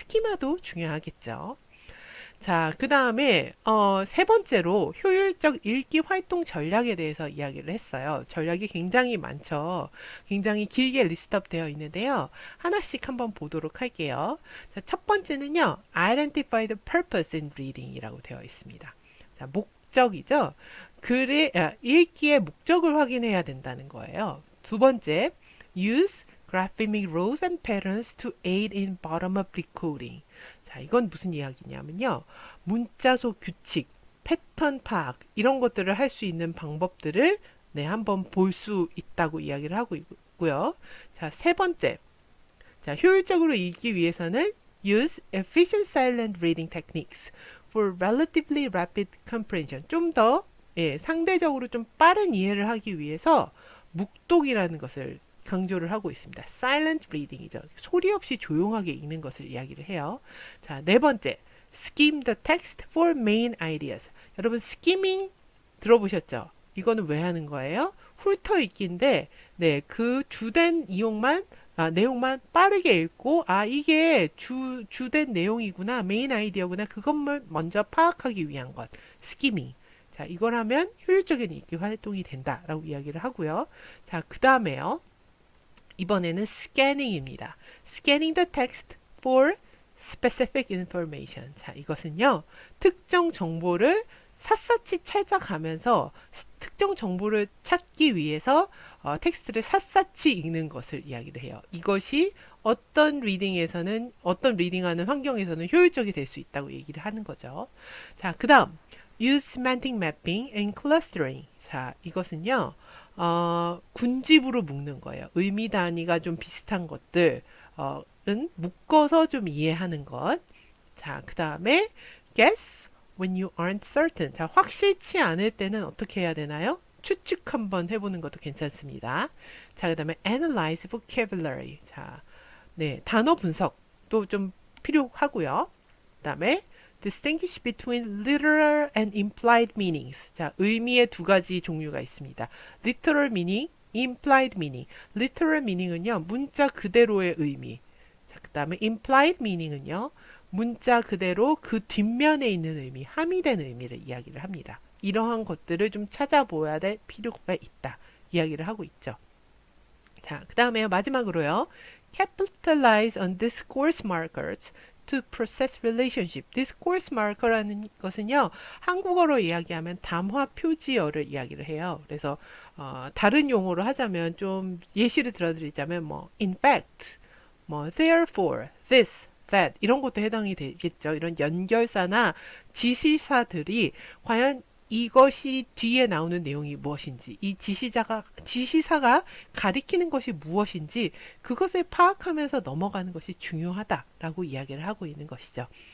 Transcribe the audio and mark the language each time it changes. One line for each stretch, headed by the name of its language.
Korean: 스키마도 중요하겠죠. 자, 그 다음에 세 번째로 효율적 읽기 활동 전략에 대해서 이야기를 했어요. 전략이 굉장히 많죠. 굉장히 길게 리스트업 되어 있는데요. 하나씩 한번 보도록 할게요. 자, 첫 번째는요.
English: Identify the purpose in reading이라고
Korean: 되어 있습니다. 자, 목적이죠. 읽기의 목적을 확인해야 된다는 거예요. 두 번째,
English: Use graphemic rules and patterns to aid in bottom-up decoding.
Korean: 자, 이건 무슨 이야기냐면요. 문자 속 규칙, 패턴 파악 이런 것들을 할 수 있는 방법들을 네, 한번 볼 수 있다고 이야기를 하고 있고요. 자, 세 번째. 자, 효율적으로 읽기 위해서는
English: use efficient silent reading techniques for relatively rapid comprehension.
Korean: 좀 더 상대적으로 좀 빠른 이해를 하기 위해서 묵독이라는 것을 강조를 하고 있습니다.
English: silent reading이죠.
Korean: 소리 없이 조용하게 읽는 것을 이야기를 해요. 자, 네 번째.
English: skim the text for main ideas.
Korean: 여러분 skimming 들어보셨죠? 이거는 왜 하는 거예요? 훑어 읽기인데 네, 그 주된 내용만 빠르게 읽고 이게 주된 내용이구나, 메인 아이디어구나, 그것만 먼저 파악하기 위한 것. 스키밍. 자, 이걸 하면 효율적인 읽기 활동이 된다라고 이야기를 하고요. 자, 그 다음에요. 이번에는 scanning입니다.
English: scanning the text for specific information.
Korean: 자, 이것은요. 특정 정보를 샅샅이 찾아가면서 특정 정보를 찾기 위해서 텍스트를 샅샅이 읽는 것을 이야기를 해요. 이것이 어떤 리딩하는 환경에서는 효율적이 될 수 있다고 얘기를 하는 거죠. 자, 그 다음
English: use semantic mapping and clustering.
Korean: 자, 이것은요. 군집으로 묶는 거예요. 의미 단위가 좀 비슷한 것들은 묶어서 좀 이해하는 것. 자, 그 다음에
English: guess when you aren't certain.
Korean: 자, 확실치 않을 때는 어떻게 해야 되나요? 추측 한번 해보는 것도 괜찮습니다. 자, 그 다음에
English: analyze vocabulary.
Korean: 자, 네, 단어 분석도 좀 필요하고요. 그 다음에
English: distinguish between literal and implied meanings.
Korean: 자, 의미의 두 가지 종류가 있습니다.
English: literal meaning, implied meaning.
Korean: literal meaning은요, 문자 그대로의 의미. 자, 그 다음에 implied meaning은요, 문자 그대로 그 뒷면에 있는 의미, 함의된 의미를 이야기를 합니다. 이러한 것들을 좀 찾아보아야 될 필요가 있다. 이야기를 하고 있죠. 자, 그 다음에 마지막으로요.
English: capitalize on discourse markers to process relationship.
Korean: discourse marker라는 것은요. 한국어로 이야기하면 담화 표지어를 이야기를 해요. 그래서 다른 용어로 하자면 좀 예시를 들어드리자면 뭐 in fact, 뭐 therefore, this, that 이런 것도 해당이 되겠죠. 이런 연결사나 지시사들이 과연 이것이 뒤에 나오는 내용이 무엇인지, 이 지시사가 가리키는 것이 무엇인지 그것을 파악하면서 넘어가는 것이 중요하다라고 이야기를 하고 있는 것이죠.